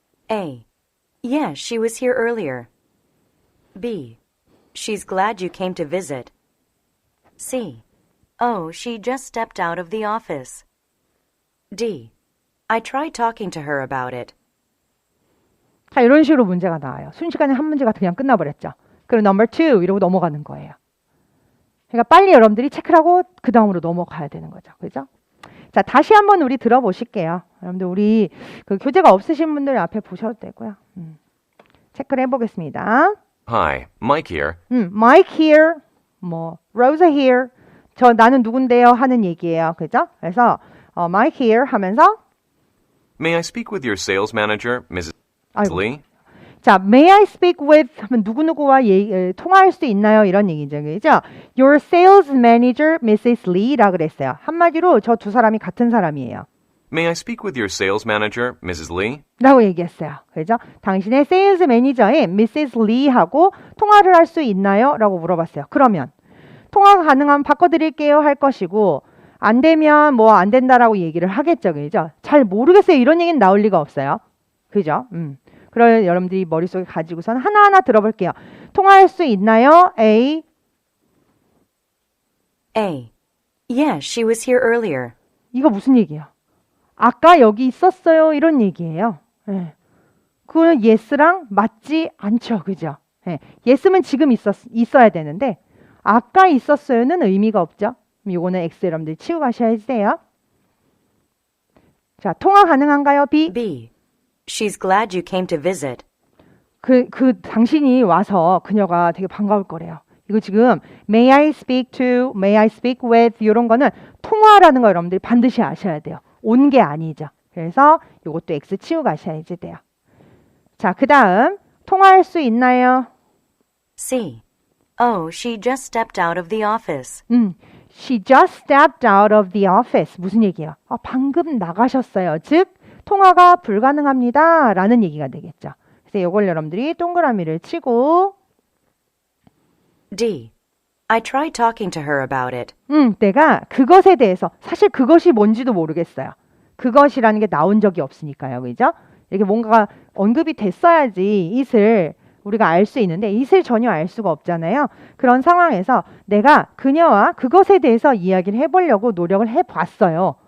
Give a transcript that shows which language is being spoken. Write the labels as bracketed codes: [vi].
[en] A. Yes, she was here earlier. B. She's glad you came to visit. C. Oh, she just stepped out of the office. D. I tried talking to her about it. [ko] 자, 이런 식으로 문제가 나와요. 순식간에 한 문제가 그냥 끝나버렸죠. 그리고 [en] number 2 [ko] 이러고 넘어가는 거예요. 그러니까 빨리 여러분들이 체크를 하고 그 다음으로 넘어가야 되는 거죠. 그죠? 자, 다시 한번 우리 들어보실게요. 여러분들 우리 그 교재가 없으신 분들 앞에 보셔도 되고요. 체크를 해보겠습니다. [en] Hi, Mike here. Mike here, 뭐 Rosa here. [ko] 저 나는 누군데요 하는 얘기예요. 그죠? 그래서 Mike here 하면서 [en] May I speak with your sales manager, Mrs. [ko] 아이고. [en] Lee? [ko] 자, [en] may I speak with [ko] 하면 누구누구와 통화할 수 있나요? 이런 얘기죠. 그죠? [en] Your sales manager, Mrs. Lee [ko] 라 그랬어요. 한마디로 저 두 사람이 같은 사람이에요. [en] May I speak with your sales manager, Mrs. Lee? [ko] 라고 얘기했어요. 그죠? 당신의 세일즈 매니저인 Mrs. Lee하고 통화를 할 수 있나요? 라고 물어봤어요. 그러면 통화가 가능하면 바꿔드릴게요 할 것이고 안 되면 뭐 안 된다라고 얘기를 하겠죠. 그죠? 잘 모르겠어요. 이런 얘기는 나올 리가 없어요. 그죠? 그럼 여러분들이 머릿속에 가지고선 하나하나 들어볼게요. 통화할 수 있나요? A. [en] A. Yes, she was here earlier. [ko] 이거 무슨 얘기예요? 아까 여기 있었어요. 이런 얘기예요. 예. 그거는 yes랑 맞지 않죠. 그죠? 예. yes면 지금 있어야 되는데 아까 있었어요는 의미가 없죠. 이거는 X 여러분들이 치고 가셔야 돼요. 자, 통화 가능한가요? B. [en] B. She's glad you came to visit. [ko] 그 당신이 와서 그녀가 되게 반가울 거래요. 이거 지금 [en] may I speak to, may I speak with [ko] 이런 거는 통화라는 거 여러분들이 반드시 아셔야 돼요. 온 게 아니죠. 그래서 이것도 X 치고 가셔야지 돼요. 자, 그 다음 통화할 수 있나요? [en] C. Oh, she just stepped out of the office. She just stepped out of the office. [ko] 무슨 얘기예요? 방금 나가셨어요. 즉 통화가 불가능합니다. 라는 얘기가 되겠죠. 그래서 이걸 여러분들이 동그라미를 치고 [en] D. I tried talking to her about it. [ko] 내가 그것에 대해서 사실 그것이 뭔지도 모르겠어요. 그것이라는 게 나온 적이 없으니까요. 그죠? 이렇게 뭔가가 언급이 됐어야지 it을 우리가 알 수 있는데 it을 전혀 알 수가 없잖아요. 그런 상황에서 내가 그녀와 그것에 대해서 이야기를 해보려고 노력을 해봤어요.